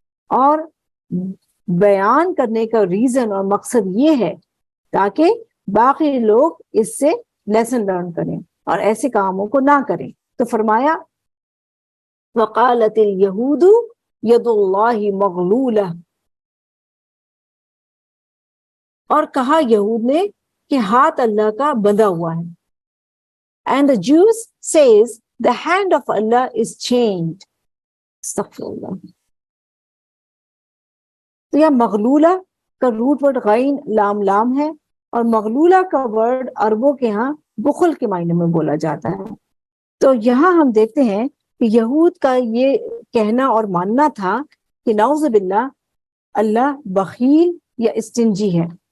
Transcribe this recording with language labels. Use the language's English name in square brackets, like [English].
[Urdu] اور بیان کرنے کا ریزن اور مقصد یہ ہے تاکہ باقی لوگ اس سے [English] lesson learn [Urdu] کریں اور ایسے کاموں کو نہ کریں. تو فرمایا [Arabic] وقالت الیہود ید اللہ مغلولہ, [Urdu] اور کہا یہود نے کہ ہاتھ اللہ کا بندھا ہوا ہے. [English] And the Jews says the hand of Allah is chained. [Arabic] استغفراللہ. [Urdu] تو یہ مغلولہ کا روٹ ورڈ غین لام لام ہے, اور مغلولہ کا ورڈ عربوں کے ہاں بخل کے معنی میں بولا جاتا ہے. تو یہاں ہم دیکھتے ہیں کہ یہود کا یہ کہنا اور ماننا تھا کہ نعوذ باللہ اللہ بخیل یا استنجی ہے.